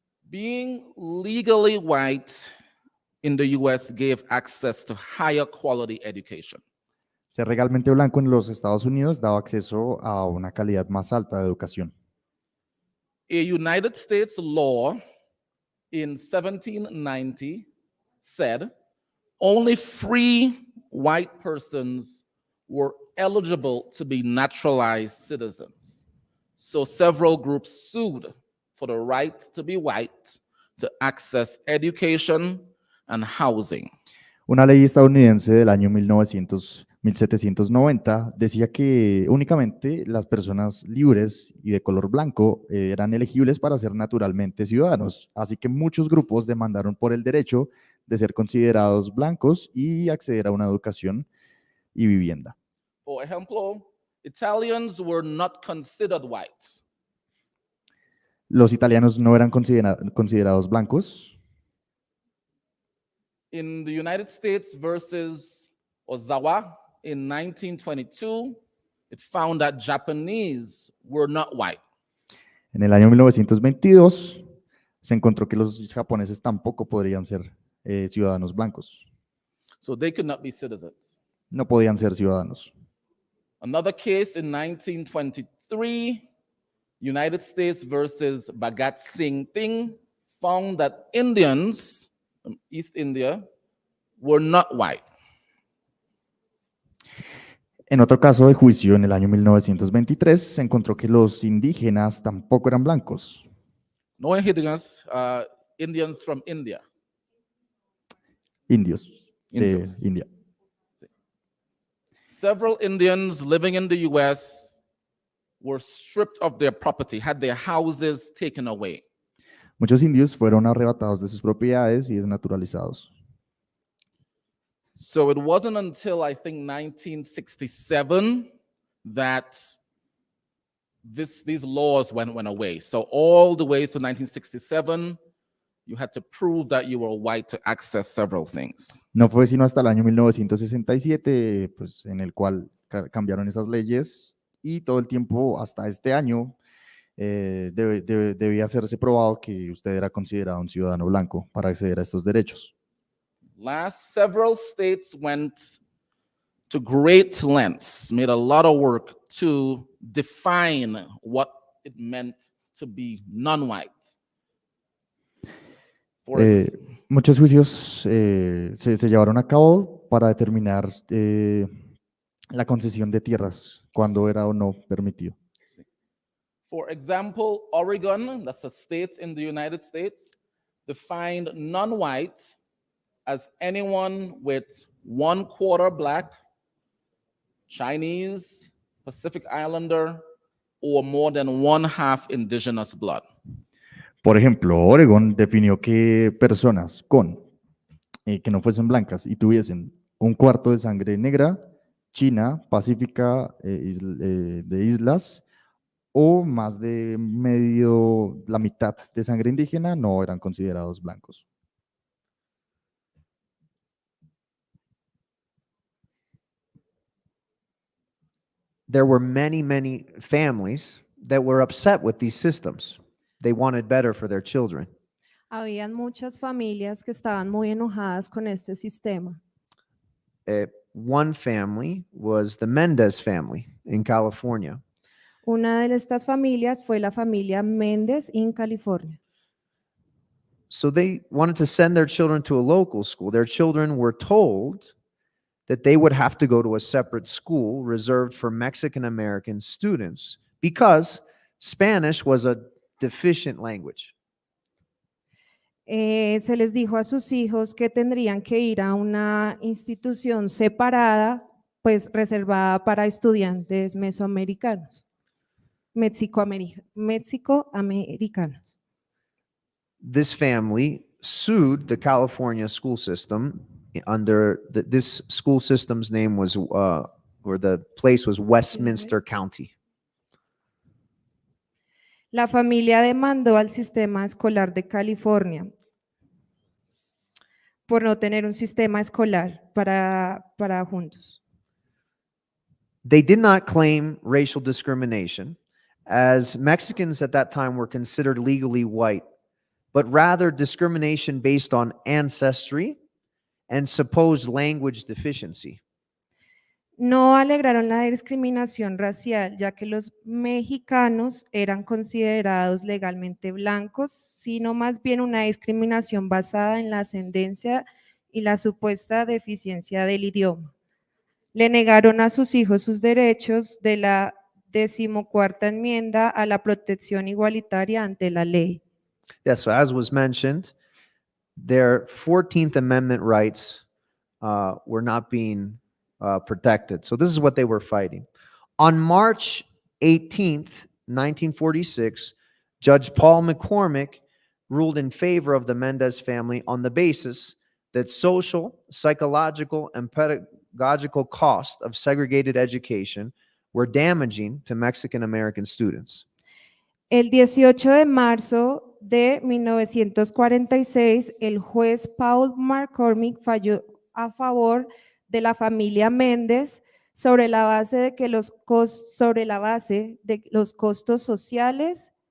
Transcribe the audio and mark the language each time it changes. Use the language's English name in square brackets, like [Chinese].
[English] Being legally white in the US gave access to higher quality education. [Spanish] Ser legalmente blanco en los Estados Unidos daba acceso a una calidad más alta de educación. [English] A United States law in 1790 said only free white persons were eligible to be naturalized citizens. So several groups sued for the right to be white, to access education and housing. [Spanish] Una ley estadounidense del año 1790 decía que únicamente las personas libres y de color blanco eran elegibles para ser naturalmente ciudadanos. Así que muchos grupos demandaron por el derecho de ser considerados blancos y acceder a una educación y vivienda. [English] For example, Italians were not considered white. [Spanish] Los italianos no eran considerados blancos. [English] In the United States versus Ozawa in 1922, it found that Japanese were not white. [Spanish] En el año 1922, se encontró que los japoneses tampoco podrían ser ciudadanos blancos. [English] So they could not be citizens. [Spanish] No podían ser ciudadanos. [English] Another case in 1923, United States versus Bhagat Singh Ting, found that Indians from East India were not white. [Spanish] En otro caso de juicio, en el año 1923, se encontró que los indígenas tampoco eran blancos. [English] No indigenous, Indians from India. [Spanish] Indios de Indios. [English] India. Several Indians living in the US were stripped of their property, had their houses taken away. [Spanish] Muchos indios fueron arrebatados de sus propiedades y desnaturalizados. [English] So it wasn't until I think 1967 that these laws went away. So all the way to 1967, you had to prove that you were white to access several things. [Spanish] No fue sino hasta el año 1967, pues, en el cual cambiaron esas leyes y todo el tiempo hasta este año debía hacerse probado que usted era considerado un ciudadano blanco para acceder a estos derechos. [English] Last several states went to great lengths, made a lot of work to define what it meant to be non-white. [Spanish] Muchos juicios se llevaron a cabo para determinar la concesión de tierras, cuando era o no permitido. [English] For example, Oregon, that's a state in the United States, defined non-white as anyone with 1/4 black, Chinese, Pacific Islander, or more than 1/2 indigenous blood. [Spanish] Por ejemplo, Oregon definió que personas que no fuesen blancas y tuviesen 1/4 de sangre negra, china, pacífica, de islas, o más de la mitad de sangre indígena, no eran considerados blancos. [English] There were many, many families that were upset with these systems. They wanted better for their children. [Spanish] Habían muchas familias que estaban muy enojadas con este sistema. [English] One family was the Mendez family in California. [Spanish] Una de estas familias fue la familia Méndez en California. [English] So they wanted to send their children to a local school. Their children were told that they would have to go to a separate school reserved for Mexican American students because Spanish was a deficient language. [Spanish] Se les dijo a sus hijos que tendrían que ir a una institución separada, pues reservada para estudiantes mesoamericanos, mexicoamericanos. [English] This family sued the California school system under this school system's name was, or the place was Westminster County. [Spanish] La familia demandó al sistema escolar de California por no tener un sistema escolar para juntos. [English] They did not claim racial discrimination, as Mexicans at that time were considered legally white, but rather discrimination based on ancestry and supposed language deficiency. [Spanish] No alegaron la discriminación racial, ya que los mexicanos eran considerados legalmente blancos, sino más bien una discriminación basada en la ascendencia y la supuesta deficiencia del idioma. Le negaron a sus hijos sus derechos de la 14ª enmienda a la protección igualitaria ante la ley. [English] Yes, so as was mentioned, their 14th Amendment rights were not being protected. So this is what they were fighting. On March 18th, 1946, Judge Paul McCormick ruled in favor of the Mendez family on the basis that social, psychological, and pedagogical costs of segregated education were damaging to Mexican American students. [Spanish] El 18 de marzo de 1946, el juez Paul McCormick falló a favor de la familia Méndez sobre la base de los costos sociales,